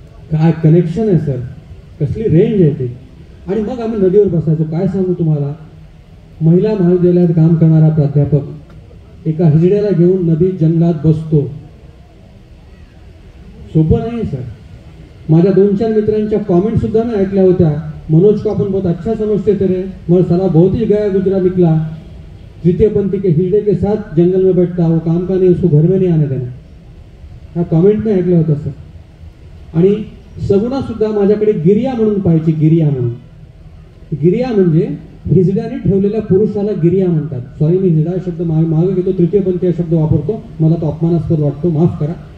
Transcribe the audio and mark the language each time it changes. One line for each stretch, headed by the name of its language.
Marathi: काय कनेक्शन आहे सर, कसली रेंज आहे ती. आणि मग आम्ही नदीवर बसायचो. काय सांगू तुम्हाला, महिला महाविद्यालयात काम करणारा प्राध्यापक एका हिजड्याला घेऊन नदीत जंगलात बसतो. सोपं नाही सर. माझ्या 2-4 मित्रांच्या कॉमेंट सुद्धा ना ऐकल्या होत्या.
Hindi: मनोज को अपन बहुत अच्छा समझते थे रे, मगर साला बहुत ही गया गुजरा निकला. तृतीय पंथी के हिजड़े के साथ जंगल में बैठता, वो काम का नहीं, उसको घर में नहीं आने देना.
Marathi: हा कॉमेंट नाही ऐकल्या होत्या सर. आणि सगुणा सुद्धा माझ्याकडे गिरिया म्हणून पाहायची. गिरिया म्हणून. गिरिया म्हणजे हिजड्याने ठेवलेल्या पुरुषाला गिरिया म्हणतात. सॉरी, मी हिजडा शब्द मागे घेतो, तृतीयपंथी हा शब्द वापरतो, मला तो अपमानास्पद वाटतो, माफ करा.